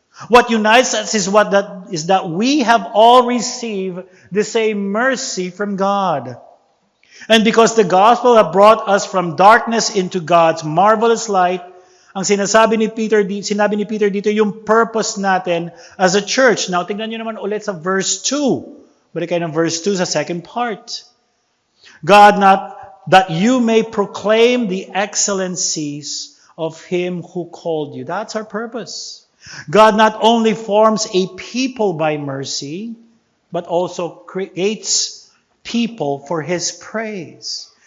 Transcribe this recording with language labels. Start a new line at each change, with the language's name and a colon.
English: What unites us is that we have all received the same mercy from God. And because the gospel has brought us from darkness into God's marvelous light,
Filipino: ang sinabi ni Peter dito, yung purpose natin
English: as a church. Now,
Filipino: tingnan nyo naman ulit sa verse 2. Balik kayo ng verse 2 sa second part.
English: God, not that you may proclaim the excellencies of Him who called you. That's our purpose. God not only forms a people by mercy, but also creates people for His praise.